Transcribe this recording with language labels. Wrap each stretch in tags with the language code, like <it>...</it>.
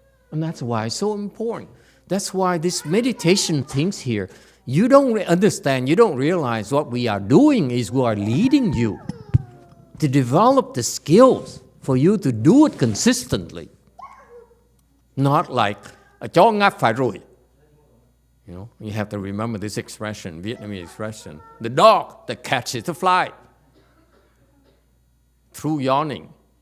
<en>And that's why it's so important. That's why this meditation things here, you don't understand, you don't realize what we are doing is we are leading you to develop the skills for you to do it consistently. Not like,</en> <vi>chó ngáp phải rồi.</vi> <en>You know, you have to remember this expression, Vietnamese expression. The dog that catches the fly through yawning.</en>